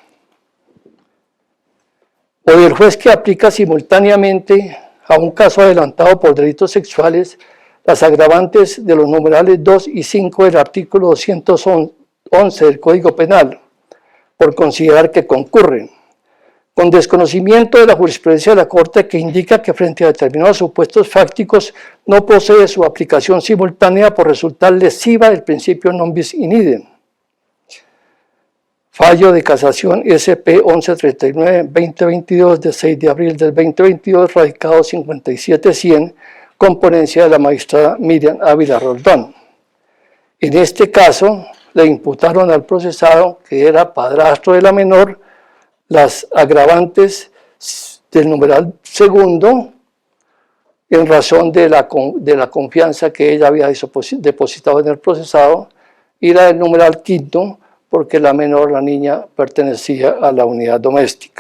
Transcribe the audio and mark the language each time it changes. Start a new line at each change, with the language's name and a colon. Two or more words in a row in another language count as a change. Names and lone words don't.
Spanish: O del juez que aplica simultáneamente a un caso adelantado por delitos sexuales las agravantes de los numerales 2 y 5 del artículo 211 del Código Penal, por considerar que concurren, con desconocimiento de la jurisprudencia de la Corte, que indica que frente a determinados supuestos fácticos no procede su aplicación simultánea por resultar lesiva del principio
Latin: non bis in idem.
Spanish: Fallo de casación SP 1139-2022 de 6 de abril del 2022, radicado 57100, con ponencia de la magistrada Miriam Ávila Roldán. En este caso, le imputaron al procesado, que era padrastro de la menor, las agravantes del numeral segundo, en razón de la confianza que ella había depositado en el procesado, y la del numeral quinto, porque la menor, la niña, pertenecía a la unidad doméstica.